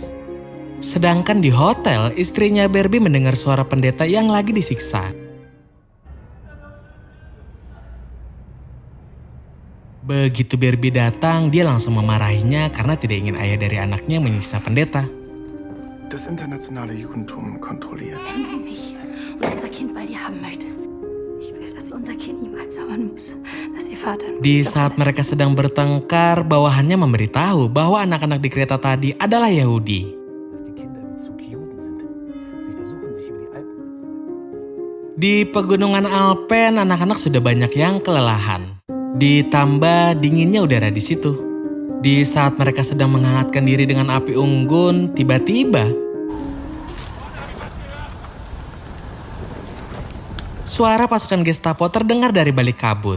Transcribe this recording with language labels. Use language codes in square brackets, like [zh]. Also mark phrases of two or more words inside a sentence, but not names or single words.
[id] Sedangkan di hotel, istrinya Barbie mendengar suara pendeta yang lagi disiksa. Begitu Barbie datang, dia langsung memarahinya karena tidak ingin ayah dari anaknya menyiksa pendeta. [de] Das internationale Judentum kontrolliert. Wenn du mich und unser Kind bei dir haben möchtest, ich will, dass unser Kind niemals dauern muss, dass ihr Vater... [id] Di saat mereka sedang bertengkar, bawahannya memberitahu bahwa anak-anak di kereta tadi adalah Yahudi. Di pegunungan Alpen, anak-anak sudah banyak yang kelelahan. Ditambah dinginnya udara di situ. Di saat mereka sedang menghangatkan diri dengan api unggun, tiba-tiba suara pasukan Gestapo terdengar dari balik kabut.